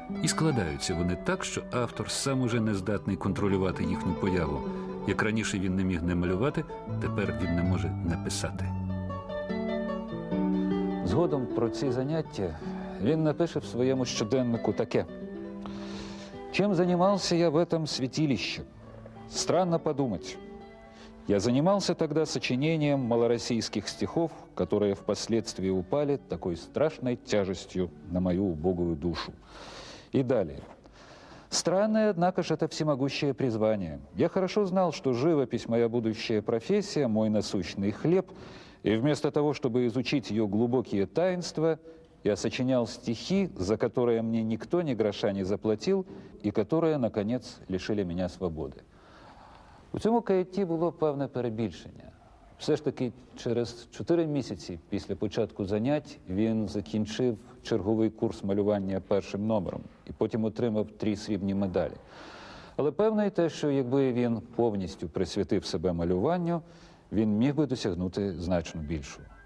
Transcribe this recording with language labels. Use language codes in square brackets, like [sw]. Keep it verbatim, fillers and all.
[uk] І складаються вони так, що автор сам уже не здатний контролювати їхню появу. Як раніше він не міг не малювати, тепер він не може не писати. Згодом про ці заняття він напише в своєму щоденнику таке. [ru] «Чем занимался я в этом святилище? Странно подумать. Я занимался тогда сочинением малороссийских стихов, которые впоследствии упали такой страшной тяжестью на мою убогую душу». И далее. Странное, однако же, это всемогущее призвание. Я хорошо знал, что живопись – моя будущая профессия, мой насущный хлеб. И вместо того, чтобы изучить ее глубокие таинства, я сочинял стихи, за которые мне никто ни гроша не заплатил, и которые, наконец, лишили меня свободи. [uk] У цьому каяті було певне перебільшення. Все ж таки, через чотири місяці після початку занять він закінчив черговий курс малювання першим номером і потім отримав три срібні медалі. Але певно й те, що якби він повністю присвятив себе малюванню, він міг би досягнути значно більшого.